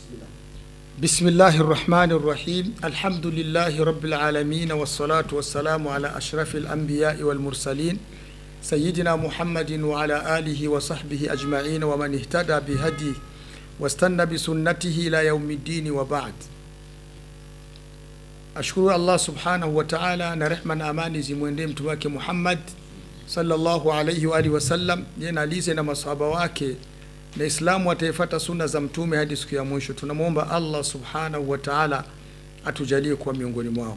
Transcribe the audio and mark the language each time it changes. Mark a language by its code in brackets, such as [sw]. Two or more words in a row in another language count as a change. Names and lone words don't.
[ar] بسم الله الرحمن الرحيم. الحمد لله رب العالمين والصلاة والسلام على أشرف الأنبياء والمرسلين سيدنا محمد وعلى آله وصحبه أجمعين ومن اهتدى بهديه واستن بسنته إلى يوم الدين وبعد. أشكر الله سبحانه وتعالى, [sw] na rehma na amani zimwendee mtume wake Muhammad [ar] صلى الله عليه وآله وسلم, [sw] yeye na alize na masahaba wake na Islamu wataifata sunna za mtume hadi siku ya mwisho. Tunamwomba [ar] الله سبحانه وتعالى [sw] atujalie kuwa miongoni mwao.